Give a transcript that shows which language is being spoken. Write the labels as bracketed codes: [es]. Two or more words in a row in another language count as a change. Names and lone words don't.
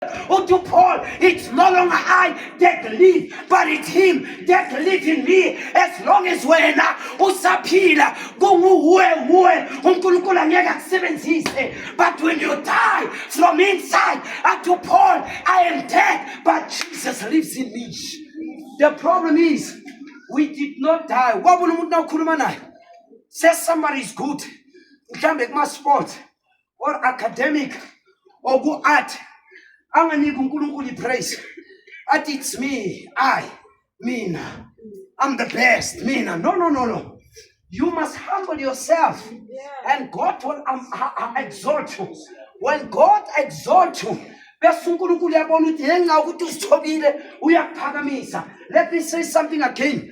[en] To Paul, it's no longer I that live, but it's him that lives in me. As long as [zu] wena usaphila kunguwe uNkulunkulu angeke akusebenzise. [en] But when you die from inside, to Paul, I am dead, but Jesus lives in me. The problem is we did not die. [zu] Wabona umuntu nawukhuluma naye [en] says somebody is good, [zu] mhlambe kuma [en] sport or academic or go art, [zu] anganiki uNkulunkulu praise. [en] Athi it's me, I'm the best, mina. No. You must humble yourself, and God will exalt you. When God exalts you, let me say something again.